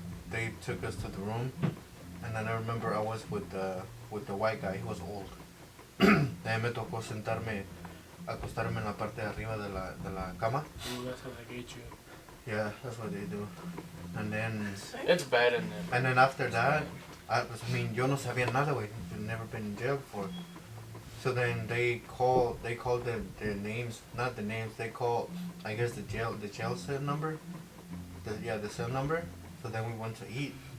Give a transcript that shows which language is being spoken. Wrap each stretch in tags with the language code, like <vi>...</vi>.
<en>They took us to the room. And then I remember I was with the white guy. He was old. Then</en> <es>me tocó acostarme en la parte de arriba de la cama.</es> <en>Ooh, that's how they get you. Yeah, that's what they do. And then, It's bad in there. and then after that, I mean,</en> <es>yo no sabía nada, güey.</es> <en>I've never been in jail before. So then they called their names, not the names. They called, I guess, the jail cell number. The cell number. So then we went to eat.</en>